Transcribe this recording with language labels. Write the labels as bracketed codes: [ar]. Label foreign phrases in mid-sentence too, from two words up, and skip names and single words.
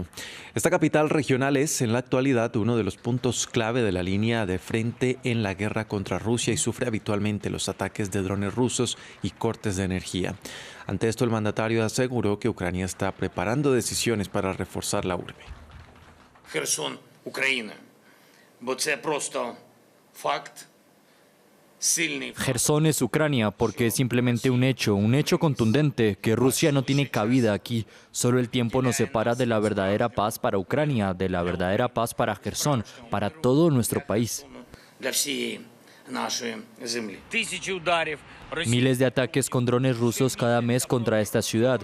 [es] Esta capital regional es, en la actualidad, uno de los puntos clave de la línea de frente en la guerra contra Rusia y sufre habitualmente los ataques de drones rusos y cortes de energía. Ante esto, el mandatario aseguró que Ucrania está preparando decisiones para reforzar la urbe. [uk] Херсон, Україна. Бо це просто факт. [es] Jersón es Ucrania porque es simplemente un hecho contundente, que Rusia no tiene cabida aquí. Solo el tiempo nos separa de la verdadera paz para Ucrania, de la verdadera paz para Jersón, para todo nuestro país. Miles de ataques con drones rusos cada mes contra esta ciudad.